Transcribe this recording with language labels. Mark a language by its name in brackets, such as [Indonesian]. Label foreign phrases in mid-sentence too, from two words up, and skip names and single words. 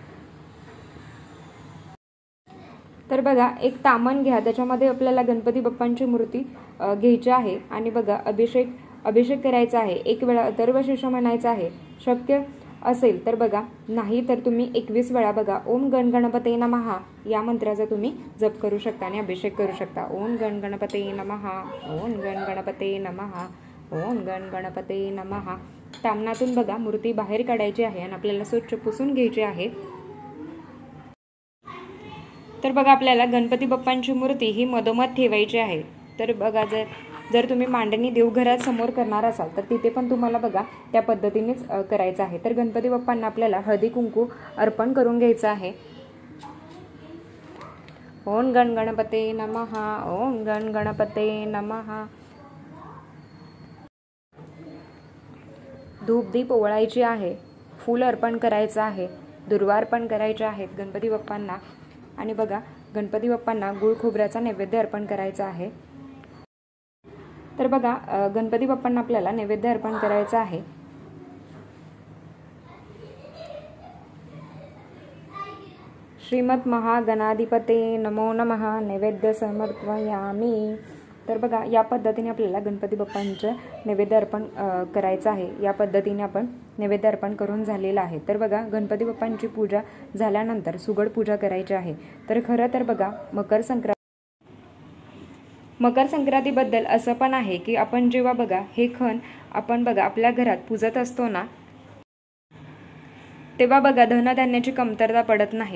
[Marathi] तर बघा एक तामण घ्या, त्याच्यामध्ये आपल्याला गणपती बाप्पांची मूर्ती घ्यायची आहे आणि बघा अभिषेक करायचा आहे। 1 वेळा अथर्वशीर्ष म्हणायचा आहे। शक्य असेल तर बघा, नाही तर तुम्ही 21 वेळा बघा [Sanskrit] ओम गण गणपते नमः [Marathi] या मंत्राचा तुम्ही जप करू शकता आणि अभिषेक करू शकता। [Sanskrit] ओम गण गणपते नमः, ओम गण गणपते नमः, ओम गण गणपते नमः। [Marathi] तामणातून बघा मूर्ती बाहेर काढायची आहे आणि आपल्याला स्वच्छ पुसून घ्यायची आहे। तर बघा आपल्याला गणपती बाप्पांची मूर्ती ही मधोमध ठेवायची आहे। तर बघा जर तुम्ही मांडणी देवघरात समोर करणार असाल तर तिथे पण तुम्हाला बघा त्या पद्धतीनेच करायचं आहे। तर गणपती बाप्पांना आपल्याला हळदी कुंकू अर्पण करून घ्यायचं आहे। [Sanskrit] ओम गण गणपते नमः, ओम गण गणपते नमः। [Marathi] धूप दीप ओवाळायची आहे, फूल अर्पण करायचं आहे, दुर्वा अर्पण करायचे आहेत गणपती बाप्पांना. आणि बघा गणपती बाप्पांना गुळ खोबऱ्याचा नैवेद्य अर्पण करायचा आहे. तर बघा गणपती बाप्पांना आपल्याला नैवेद्य अर्पण करायचा आहे. [Sanskrit] श्रीमद महागणाधिपते नमो नमः नैवेद्य समर्पयामी. [Marathi] तर बघा या पद्धतीने आपल्याला गणपती बाप्पांचं नैवेद्य अर्पण करायचं आहे. या पद्धतीने आपण नैवेद्य अर्पण करून झालेलं आहे. तर बघा गणपती बाप्पांची पूजा झाल्यानंतर सुगड पूजा करायची आहे. तर खरं तर बघा मकर संक्रांतीबद्दल असं पण आहे की आपण जेव्हा बघा हे खण आपण बघा आपल्या घरात पूजत असतो ना, तेव्हा बघा धनधान्याची कमतरता पडत नाही.